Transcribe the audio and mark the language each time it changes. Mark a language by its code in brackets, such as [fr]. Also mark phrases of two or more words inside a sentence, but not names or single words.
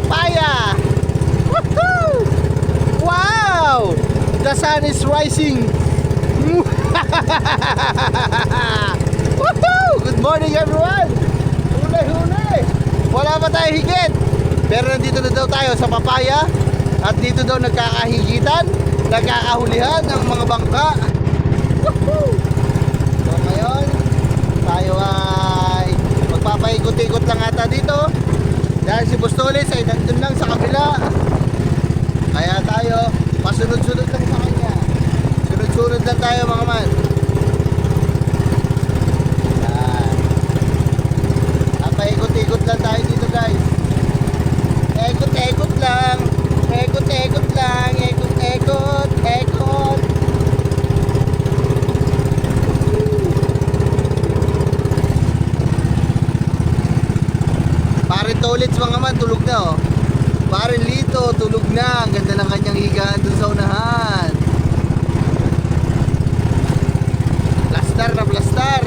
[en] papaya. Woohoo! Wow! The sun is rising. Woohoo! Good morning everyone. [tl] Huli. Wala pa tayo higit. Pero nandito na daw tayo sa papaya. At dito daw nagkakahigitan, nagkakahulihan ang mga bangka. Woohoo! So ngayon, tayo ay magpapaikot-ikot lang ata dito. Dahil si Bustolis ay nandun lang sa kabila. Kaya tayo, pasunod-sunod lang sa kanya. Sunod-sunod lang tayo mga man. Yan. Papaikot-ikot lang tayo dito guys. Ekot-ekot lang. Ekot-ekot lang. Ekot-ekot. Ekot. Pare Tolits mga man, tulog na oh. Pare Lito, tulog na. Ang ganda ng kanyang higaan dun sa unahan. Plastar na plastar.